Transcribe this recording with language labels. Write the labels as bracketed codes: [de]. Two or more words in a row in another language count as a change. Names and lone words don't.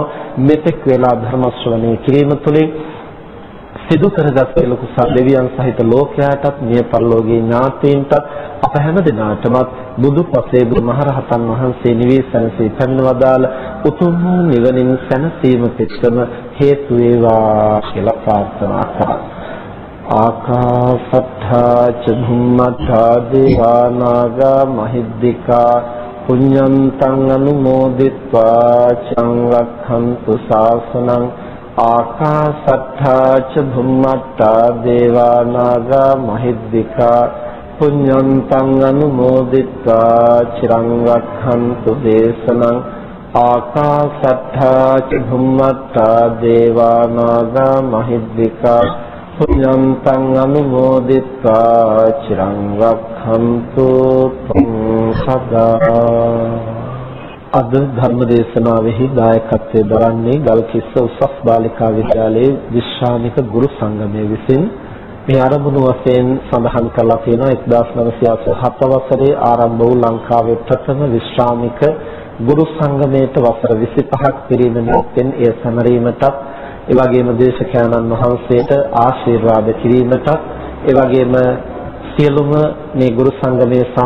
[si] මෙතෙක් වේලා ධර්ම ශ්‍රවණය කිරීම තුළින් සිදු කරගත් ලොකු දෙවියන් සහිත ලෝකයාටත් මිය පරලෝකීය ඥාතීන්ටත් අප හැම දිනාටම බුදු පසේ මහරහතන් වහන්සේ නිවේසනසේ පැමිණවදාල උතුම් නිවනින් සැනසීම පිටකම හේතු වේවා කියලා ප්‍රාර්ථනා කරා. [pi] ආකාසට්ඨා ච භුම්මට්ඨා දේවා නාග මහිද්దికා පුඤ්ඤන්තං අනුමෝදිත්වා චං රක්ඛන්තු ශාසනං. ආකාසට්ඨා ච භුම්මට්ඨා දේවා නාග මහිද්దికා පුඤ්ඤන්තං අනුමෝදිත්වා චිරං රක්ඛන්තු දේශනං. ආකාසට්ඨා ච භුම්මට්ඨා දේවා නාග මහිද්దికා පුඤ්ඤන්තං අනුමෝදිත්වා චිරං රක්ඛන්තු සදා. [si] අද ධර්ම දේශනාවෙහි දායකත්වයෙන් දරන්නේ ගල්කිස්ස උසස් බාලිකා විද්‍යාලයේ විශ්‍රාමික ගුරු සංගමයේ විසින් මේ ආරම්භණු වශයෙන් සඳහන් කරලා තියෙනවා 1987 වසරේ ආරම්භ වූ ලංකාවේ ප්‍රථම විශ්‍රාමික ගුරු සංගමයට වසර 25ක් පිරීම නිමිත්තෙන් එය සැමරීමටත් ඒ වගේම දේශකයන්න් වහන්සේට ආශිර්වාද කිරීමටත් ඒ වගේම සියලුම මේ ගුරු සංගමයේ